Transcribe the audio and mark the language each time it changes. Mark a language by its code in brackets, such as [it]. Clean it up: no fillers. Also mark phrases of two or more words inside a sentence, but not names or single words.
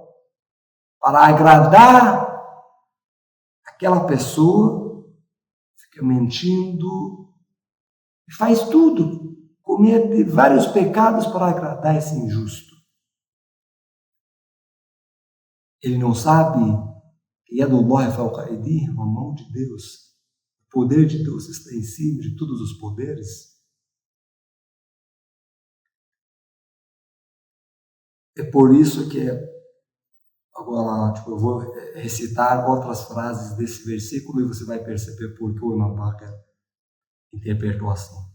[pt] Para agradar aquela pessoa, fica mentindo, faz tudo, comete vários pecados para agradar esse injusto. Ele não sabe que [ar] يد الله فوق أيديهم, [pt] a mão de Deus, o poder de Deus está em cima de todos os poderes. É por isso que agora eu vou recitar outras frases desse versículo e você vai perceber por que o Imam Baqir interpretou assim.